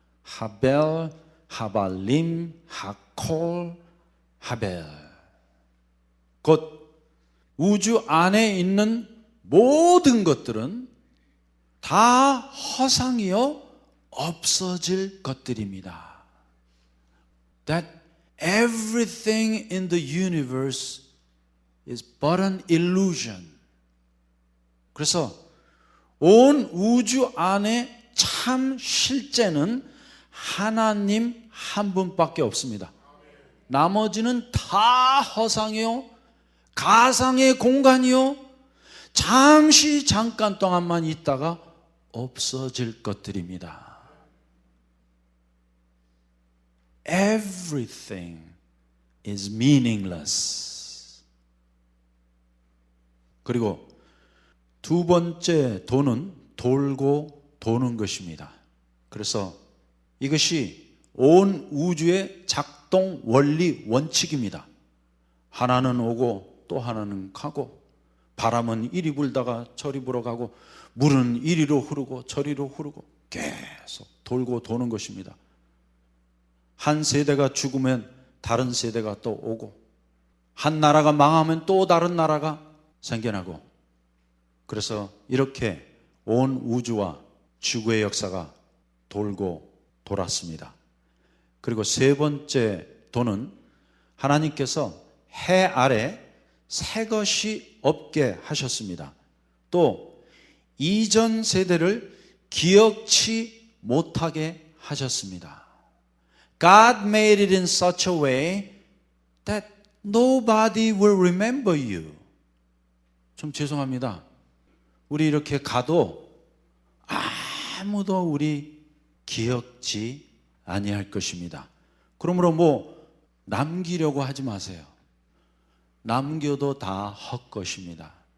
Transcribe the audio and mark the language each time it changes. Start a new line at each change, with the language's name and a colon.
Hebrew: 하벨, 하발림, 하콜, 하벨.
Korean: 곧 우주 안에 있는 모든 것들은 다 허상이요 없어질 것들입니다.
English: That everything in the universe is but an illusion.
Korean: 그래서 온 우주 안에 참 실제는 하나님 한 분밖에 없습니다. 나머지는 다 허상이요 가상의 공간이요 잠시 잠깐 동안만 있다가 없어질 것들입니다.
English: Everything is meaningless.
Korean: 그리고 두 번째 도는 돌고 도는 것입니다. 그래서 이것이 온 우주의 작동 원리 원칙입니다. 하나는 오고 또 하나는 가고 바람은 이리 불다가 저리 불어가고 물은 이리로 흐르고 저리로 흐르고 계속 돌고 도는 것입니다. 한 세대가 죽으면 다른 세대가 또 오고 한 나라가 망하면 또 다른 나라가 생겨나고 그래서 이렇게 온 우주와 지구의 역사가 돌고 돌았습니다. 그리고 세 번째 도는 하나님께서 해 아래 새 것이 없게 하셨습니다. 또 이전 세대를 기억치 못하게 하셨습니다.
English: God made it in such a way that nobody will remember you.
Korean: 좀 죄송합니다. 우리 이렇게 가도 아무도 우리 기억지 아니할 것입니다. 그러므로 뭐 남기려고 하지 마세요. 남겨도 다 헛것입니다.